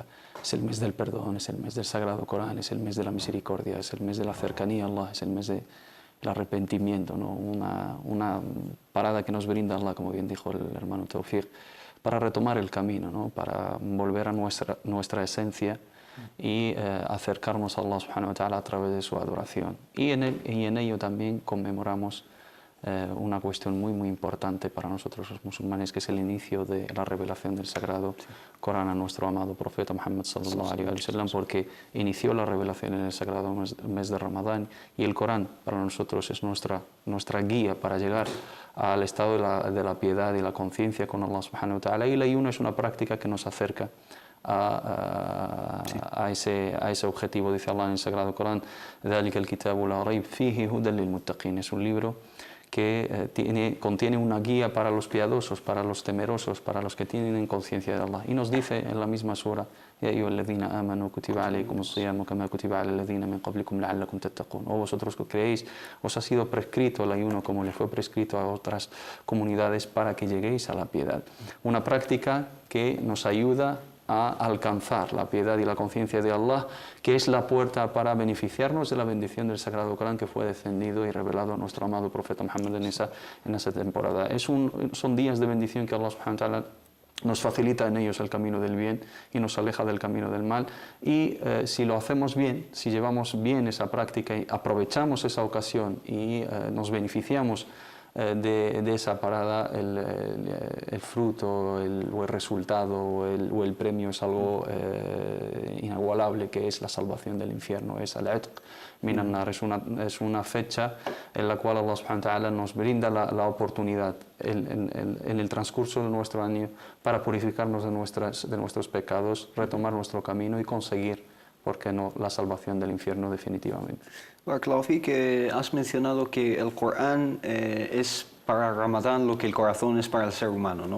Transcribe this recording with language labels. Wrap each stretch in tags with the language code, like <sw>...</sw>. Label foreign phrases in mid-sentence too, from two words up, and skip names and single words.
<es>Es el mes del perdón, es el mes del Sagrado Corán, es el mes de la misericordia, es el mes de la cercanía a Allah, es el mes del arrepentimiento, ¿no? Una parada que nos brinda Allah, como bien dijo el hermano Tawfiq, para retomar el camino, ¿no? Para volver a nuestra esencia y acercarnos a Allah</es> <ar>سبحانه وتعالى</ar> <es>a través de su adoración. Y en ello también conmemoramos una cuestión muy importante para nosotros los musulmanes, que es el inicio de la revelación del Sagrado Corán a nuestro amado profeta Muhammad</es> <ar>صلى الله عليه وسلم,</ar> <es>porque inició la revelación en el sagrado mes de Ramadán, y el Corán para nosotros es nuestra guía para llegar al estado de la piedad y la conciencia con Allah</es> <ar>سبحانه وتعالى,</ar> <es>y el ayuno es una práctica que nos acerca a ese objetivo. Dice Allah en el Sagrado Corán:</es> <ar>ذَلِكَ الْكِتَابُ لَا رَيْبَ فِيهِ هُدًى لِلْمُتَّقِينَ.</ar> <es>Es un libro que contiene una guía para los piadosos, para los temerosos, para los que tienen conciencia de Allah. Y nos dice en la misma sura:</es> <ar>يَا أَيُّهَا الَّذِينَ آمَنُوا كُتِبَ عَلَيْكُمُ الصِّيَامُ كَمَا كُتِبَ عَلَى الَّذِينَ مِنْ قَبْلِكُمْ لَعَلَّكُمْ تَتَّقُونَ.</ar> <es>O vosotros que creéis, os ha sido prescrito el ayuno como le fue prescrito a otras comunidades, para que lleguéis a la piedad. Una práctica que nos ayuda a alcanzar la piedad y la conciencia de Allah, que es la puerta para beneficiarnos de la bendición del Sagrado Corán que fue descendido y revelado a nuestro amado profeta Muhammad en esa temporada. Son días de bendición que Allah</es> <ar>سبحانه وتعالى</ar> <es>nos facilita en ellos el camino del bien y nos aleja del camino del mal, y si lo hacemos bien, si llevamos bien esa práctica y aprovechamos esa ocasión y nos beneficiamos de esa parada, el fruto o el resultado o el premio es algo inagualable, que es la salvación del infierno, es</es> <ar>العتق من النار.</ar> <es>Es una fecha en la cual Allah</es> <ar>سبحانه وتعالى</ar> <es>nos brinda la oportunidad en el transcurso de nuestro año para purificarnos de nuestros pecados, retomar nuestro camino y conseguir, ¿por qué no?, la salvación del infierno definitivamente. Claufi, que has mencionado que el Corán es para Ramadán lo que el corazón es para el ser humano, ¿no?</es>